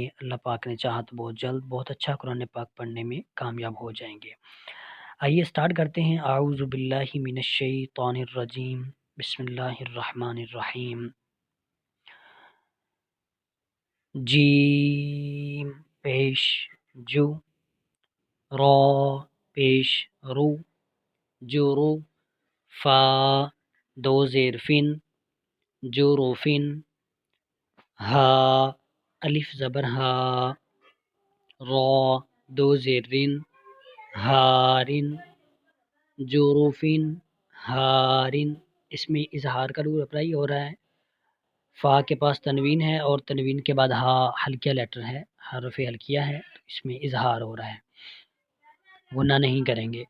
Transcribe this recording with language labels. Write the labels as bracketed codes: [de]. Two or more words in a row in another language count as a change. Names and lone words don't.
[ur] اللہ پاک نے چاہا تو بہت جلد بہت اچھا قرآن پاک پڑھنے میں کامیاب ہو جائیں گے۔ آئیے سٹارٹ کرتے ہیں۔ [ar] اعوذ باللہ من الشیطان الرجیم، بسم اللہ الرحمن الرحیم۔ [ur] جیم پیش جو، را پیش رو، جورو، فا دو زیر فن، جوروفن، ہا الف زبر ہا، را دو زیر رن، ہارن، جوروفن، ہارن۔ اس میں اظہار کا [en] rule apply [ur] ہو رہا ہے۔ فا کے پاس تنوین ہے اور تنوین کے بعد ہا حلقیہ لیٹر ہے، حرف حلقیہ ہے، تو اس میں اظہار ہو رہا ہے، غنہ نہیں کریں گے۔